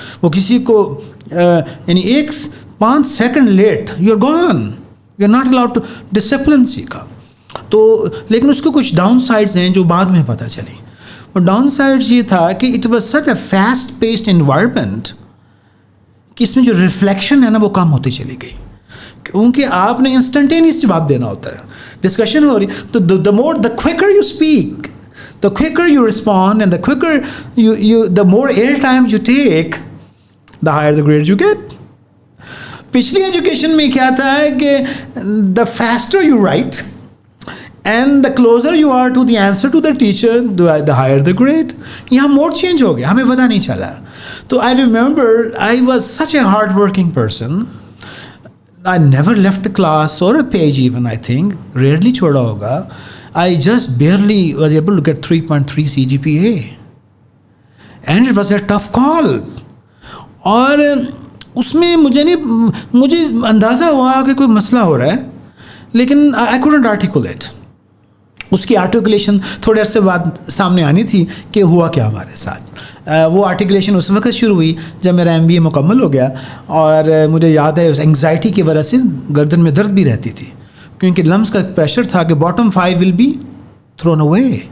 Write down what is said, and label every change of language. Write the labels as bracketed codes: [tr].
[ur] وہ کسی کو یعنی [en] 5 second late, you are gone, you are not allowed to. [ur] Discipline سیکھا. تو لیکن اس کو کچھ ڈاؤن سائڈز ہیں جو بعد میں پتہ چلی. اور ڈاؤن سائڈز یہ تھا کہ [en] it was such a fast paced environment [ur] کہ اس میں جو ریفلیکشن ہے نا وہ کم ہوتی چلی گئی, کیونکہ آپ نے انسٹنٹینیس جواب دینا ہوتا ہے. ڈسکشن ہو رہی, تو [en] the quicker you speak, the quicker you respond, and the quicker the more air time you take, the higher the grade you get. [ur] پچھلی ایجوکیشن میں کیا تھا کہ [en] the faster you write and the closer you are to the answer to the teacher, the higher the grade. [ur] یہاں mood change ہو گیا, ہمیں پتہ نہیں چلا. [en] تو I remember I was such a hard working person. I never left a class or a page even, I think. [ur] Rarely چھوڑا ہوگا. [en] I just barely was able to get 3.3 CGPA. And it was a tough call. [ur] اور اس میں مجھے اندازہ ہوا کہ کوئی مسئلہ ہو رہا ہے, لیکن [en] I couldn't articulate. [ur] اس کی آرٹیکولیشن تھوڑے عرصے بعد سامنے آنی تھی کہ ہوا کیا ہمارے ساتھ. وہ آرٹیکولیشن اس وقت شروع ہوئی جب میرا MBA مکمل ہو گیا, اور مجھے یاد ہے اس انگزائٹی کی وجہ سے گردن میں درد بھی رہتی تھی, کیونکہ لمس کا ایک پریشر تھا کہ [en] Bottom 5 will be thrown away.